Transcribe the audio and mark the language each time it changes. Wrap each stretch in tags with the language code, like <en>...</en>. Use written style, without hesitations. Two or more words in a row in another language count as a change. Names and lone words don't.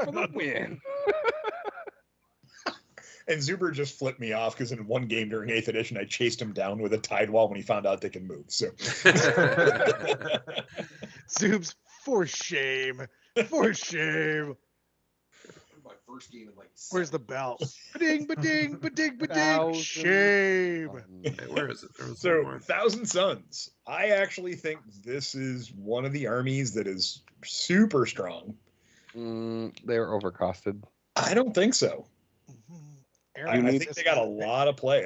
<en>Tide wall for the win. And Zuber just flipped me off because in one game during 8th edition, I chased him down with a Tidewall when he found out they can move. So Zoobs, for shame. For shame. my first game in like Where's the bell? Ba-ding, ba-ding, ba-ding, ba-ding. Thousand Shame. Hey, where is it? There was one So, more. Thousand Suns. I actually think this is one of the armies that is super strong. They're overcosted. I don't think so. I think they got a lot of play.</en>